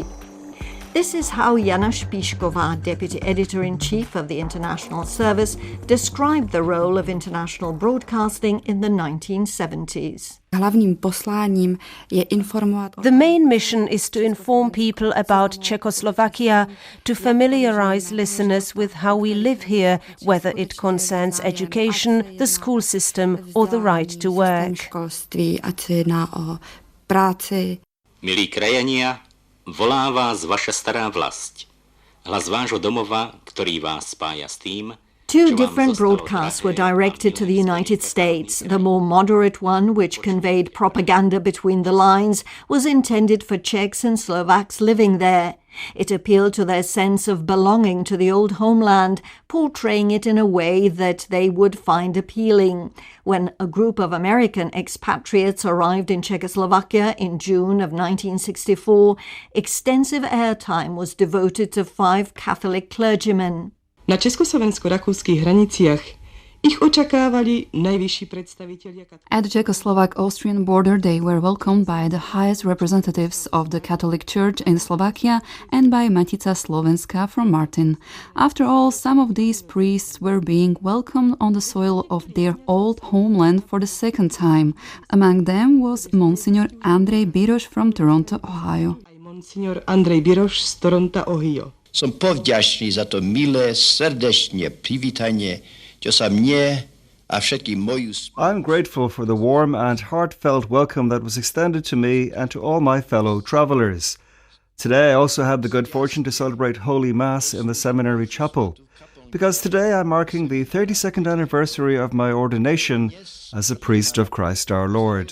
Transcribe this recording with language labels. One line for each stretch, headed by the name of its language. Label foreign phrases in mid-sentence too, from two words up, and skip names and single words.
English: This is how Jana Špišková, Deputy Editor-in-Chief of the International Service, described the role of international broadcasting in the 1970s. The main mission is to inform people about Czechoslovakia, to familiarize listeners with how we live here, whether it concerns education, the school system or the right to work.
Slovak: Milí krajania, volá vás vaša stará vlast. Hlas vášho domova, ktorý vás spája s tým,
English: Two different broadcasts were directed to the United States. The more moderate one, which conveyed propaganda between the lines, was intended for Czechs and Slovaks living there. It appealed to their sense of belonging to the old homeland, portraying it in a way that they would find appealing. When a group of American expatriates arrived in Czechoslovakia in June of 1964, extensive airtime was devoted to 5 Catholic clergymen.
Slovak: Na československo-rakúskych hraniciach ich očakávali najvyšší predstavitelia.
English: At the Czechoslovak-Austrian border, they were welcomed by the highest representatives of the Catholic Church in Slovakia and by Matica Slovenska from Martin. After all, some of these priests were being welcomed on the soil of their old homeland for the second time. Among them was Monsignor Andrej Biroš from Toronto, Ohio.
Slovak: Monsignor Andrej Biroš z Toronto, Ohio. Som povďačný za to milé, srdečne privítanie, čo sa mne a všetkým moju...
English: I'm grateful for the warm and heartfelt welcome that was extended to me and to all my fellow travellers. Today I also had the good fortune to celebrate Holy Mass in the seminary chapel, because today I'm marking the 32nd anniversary of my ordination as a priest of Christ our Lord.